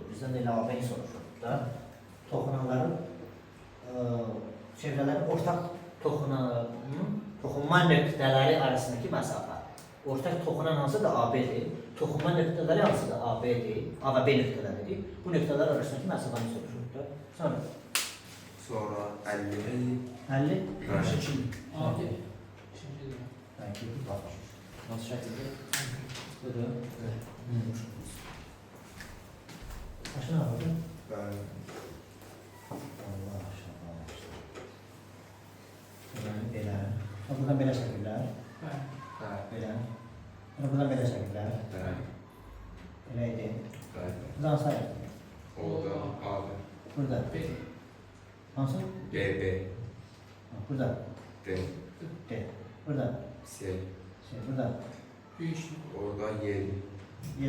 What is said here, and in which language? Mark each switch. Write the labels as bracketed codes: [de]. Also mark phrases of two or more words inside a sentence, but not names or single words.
[az] Bizdən elə AB-ni soruşurduq da. Toxunanların çevrələrin ortaq toxunma nöqtələri arasındakı məsafə. Ortaq toxunan hansı da AB-dir. Toxunma nöqtələri hansı da AB-dir. A və B nöqtələridir. Bu nöqtələr arasındakı məsafəni soruşurduq. Sonra 50. 50. Bəli. [tr] Abi. Şimdi Belki bir bak. Nasıl şekilde? Böyle. Kaçına aldın? [az] Bəli. [tr] Allah aşkına. Böyle. Buradan böyle şekiller. ben [az] Bəli. [tr] Böyle. Buradan böyle şekiller. [az] Bəli. Eləydi. Bəli. Buradan sayır. Orada AB, Burada. B. Hansı? BB, Burada. D, D. Burada. C, Burada. Üç. orada Y, 7.